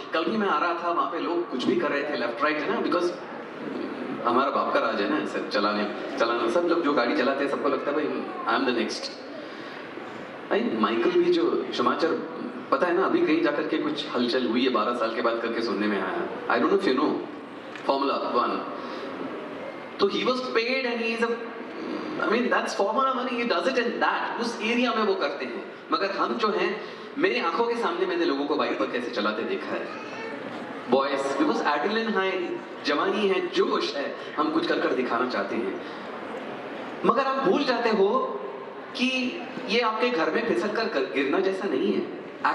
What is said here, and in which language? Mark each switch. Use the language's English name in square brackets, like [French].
[Hindi] कल भी मैं आ रहा था, वहां पे लोग कुछ भी कर रहे थे लेफ्ट राइट, है ना, बिकॉज हमारा बाप का राज है ना सर, चलाना सब लोग जो गाड़ी चलाते हैं सबको लगता है भाई [English] I am the next. [Hindi] भाई माइकल भी जो समाचार पता है ना, अभी कहीं जाकर के कुछ हलचल हुई है 12 साल के बाद करके सुनने में आया। [English] I don't know if you know formula 1, तो ही was paid and he is a, I mean that's formula money, he does it in that, [Hindi] उस एरिया में वो करते हैं। मगर हम जो हैं, मेरी आंखों के सामने मैंने लोगों को बाइक पर कैसे चलाते देखा है। बॉयज, [English] because adrenaline high, [Hindi] जवानी है, जोश है, हम कुछ कर कर दिखाना चाहते हैं। मगर आप भूल जाते हो कि ये आपके घर में फिसल कर गिरना जैसा नहीं है।